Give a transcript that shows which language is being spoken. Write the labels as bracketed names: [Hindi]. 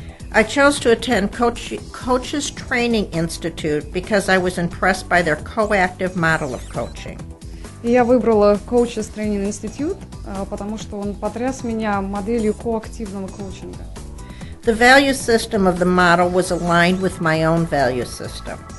[English] I chose to attend Coaches Training Institute because I was impressed by their coactive model of coaching. [Russian] И я выбрала Coaches Training Institute, потому что он потряс меня моделью коактивного коучинга. [English] The value system of the model was aligned with my own value system.